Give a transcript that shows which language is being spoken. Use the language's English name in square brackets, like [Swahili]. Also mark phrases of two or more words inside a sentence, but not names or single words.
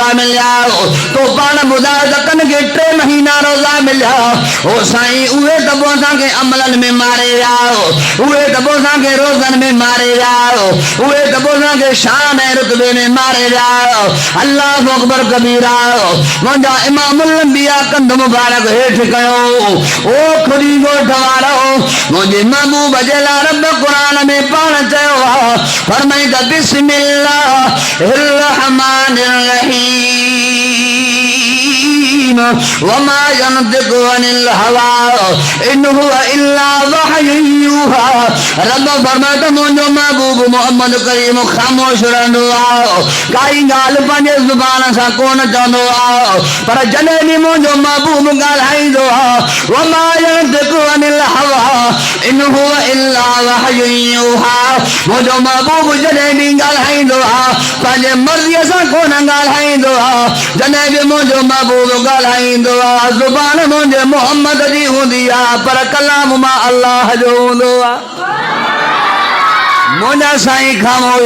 [Sindhi] मिलिया तो पाण ॿुधायो त कंहिंखे 3 महीना रोज़ा मिलिया ओ साईं उहे त पोइ असांखे अमलनि में मारे विया उहे त पोइ असांखे रोज़नि में मारे विया उहे त पोइ असांखे शान ऐं रुतबे में मारे विया [Arabic] الله أكبر كبيرا [Sindhi] मुंहिंजा [Arabic] إمام الأنبياء [Sindhi] कंध मुबारक हेठि कयो ओ खुदी ॻोठ वारो मुंहिंजे महबूब जे लाइ रब क़ुरान में पाण चयो फरमाई त [Arabic] بسم الله الرحمن الرحيم وما ينطق عن الهوى إن هو إلا وحي يوحى [Sindhi] रब फरमाए त मुंहिंजो महबूब मोहम्मद करीम ख़ामोश रहंदो आहे काई ॻाल्हि पंहिंजे ज़ुबान सां कोन चवंदो आहे पर जॾहिं बि मुंहिंजो महबूब ॻाल्हाईंदो आहे [Arabic] وما ينطق عن الهوى إن هو إلا وحي يوحى [Sindhi] मुंहिंजो महबूब जॾहिं बि ॻाल्हाईंदो आहे पंहिंजे मर्ज़ीअ सां कोन ॻाल्हाईंदो आहे जॾहिं बि मुंहिंजो महबूब ॻाल्हाईंदो आहे ज़ुबान मुंहिंजे मोहम्मद जी हूंदी आहे पर कलाम मां अल्लाह जो हूंदो आहे मुंहिंजा साईं ख़ामोश